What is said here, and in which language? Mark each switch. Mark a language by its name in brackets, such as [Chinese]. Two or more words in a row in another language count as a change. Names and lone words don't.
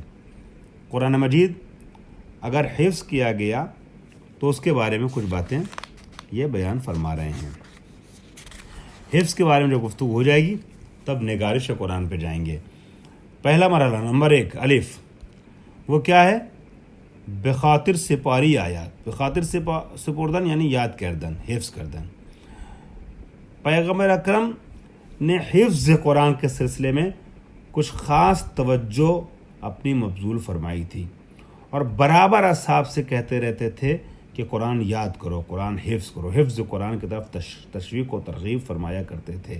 [Urdu] قرآن مجید اگر حفظ کیا گیا تو اس کے بارے میں کچھ باتیں یہ بیان فرما رہے ہیں۔ حفظ کے بارے میں جو گفتگو ہو جائے گی تب نگارش قرآن پہ جائیں گے۔ پہلا مرحلہ نمبر 1 الف، وہ کیا ہے؟ [Persian] بخاطر سپاری آیات، بخاطر سپردن یعنی یاد کردن، حفظ کردن۔ [Urdu] پیغمبر اکرم نے حفظ قرآن کے سلسلے میں کچھ خاص توجہ اپنی مبذول فرمائی تھی، اور برابر اصحاب سے کہتے رہتے تھے کہ قرآن یاد کرو، قرآن حفظ کرو، حفظ قرآن کی طرف تشویق و ترغیب فرمایا کرتے تھے۔